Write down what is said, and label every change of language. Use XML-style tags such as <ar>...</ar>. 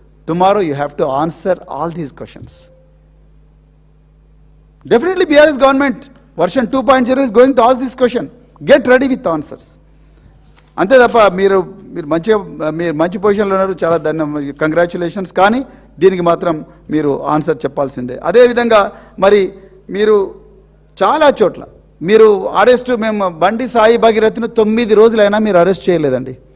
<en>Tomorrow you have to answer all these questions. Definitely BRS government version 2.0 is going to ask this question. Get ready with answers.</en> <te>అంతే తప్ప మీరు మంచి పొజిషన్లో ఉన్నారు, చాలా congratulations. కానీ దీనికి మాత్రం మీరు ఆన్సర్ చెప్పాల్సిందే. అదేవిధంగా మరి మీరు చాలా చోట్ల మీరు అరెస్టు, మేము బండి సాయి భగీరథను 9 రోజులైనా మీరు అరెస్ట్ చేయలేదండి.</te>